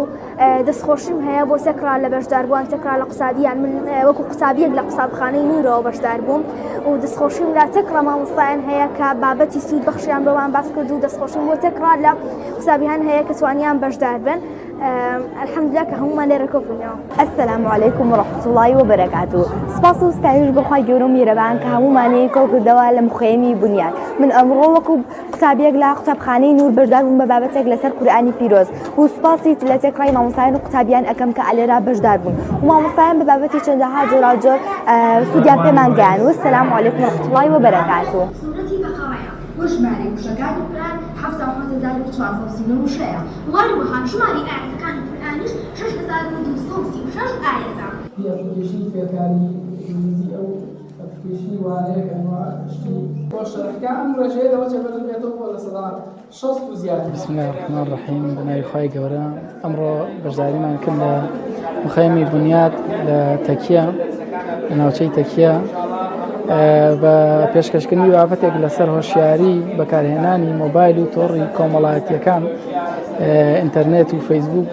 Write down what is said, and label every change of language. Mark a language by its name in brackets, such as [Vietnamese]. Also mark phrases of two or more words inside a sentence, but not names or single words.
[Central Kurdish] دەستخۆشیم هەیە بۆ سێکرا لە بەشدار بووان تێکرا لە قسادیان من وەکو قسابیەک لە قسابخانەی نورەوە بەشدار بووم و دەستخۆشیم لە تێکرا مامۆستایان هەیە کە بابەتی سوود بەخشیان بۆمان باس کرد و دەستخۆشیم بۆ تێکرا لە قسابیان هەیە کە توانیان بەشدار بن. الحمدلله کە هەمومان لێرە کۆبوونەوە. [Arabic] السلام عليكم ورحمة الله وبركاته. [Central Kurdish] سپاس و ستایش بۆ خی گەورە و میهرەبان کە هەمومانی کۆ کردەوە لە مخەیەمی بونیان. من ئەمڕۆ وەکو قوتابیەک لە قوتابخانەی نور بەشدار بووم بە بابەتێک لەسەر قورئانی پیرۆز و سپاسی لە تێکڕای مامۆستایان و قوتابیان ئەەکەم کە ئالێرا بەشدار بوون و مامۆستایان بە بابەتی چەندەها جۆراوجۆر سوودیان پێمان گەیاند. [Arabic] والسلام عليكم ورحمة الله وبركاته. [Central Kurdish] وژمارە وشەکانی قورئان 7,436 وڵی وەها ژماری ئاەتەکانی قورئانیش 6,236 ئاەتە. ئەپلیکیشنی فێرکاری ئینگلیزی ئەو ئەپلیکیشنی وانەیە کە شتی خۆشەکە ئەم ڕێژەیە لەوە چەبەر بێتەوە بۆ لە سەدا 60 و زیاتر. [Arabic] بسم الله الرحمن الرحیم [Central Kurdish] بەناوی خی گەورە ئەمڕۆ بەشداریمان کرد لە مخەیەمی بونیاد لە تەکیە لە ناوچەی تەکیە بە پێشکەشکردنی بابەتێک لەسەر هۆشیاری بەکارهێنانی مۆبایل و تۆڕی کۆمەڵایەتیەکان ئینتەرنێت و فەیسبوک